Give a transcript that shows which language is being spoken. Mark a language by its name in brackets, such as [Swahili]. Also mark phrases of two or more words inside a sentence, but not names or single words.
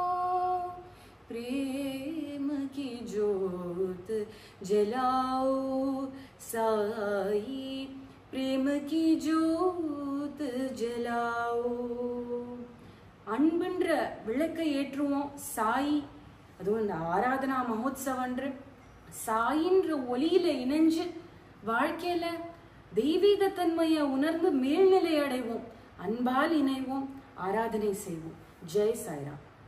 [Hindi] प्रेम की ज्योत जलाओ साई, प्रेम की ज्योत जलाओ. [Tamil] அன்புன்ற விளக்கை ஏற்றுவோம் சாய். அதுவும் இந்த ஆராதனா மகோத்சவன்ற சாயின்ற ஒளியில இணைஞ்சு வாழ்க்கையில தெய்வீக தன்மையை உணர்ந்து மேல்நிலை அடைவோம். அன்பால் இணைவோம், ஆராதனை செய்வோம். ஜெய் சாய்ராம்.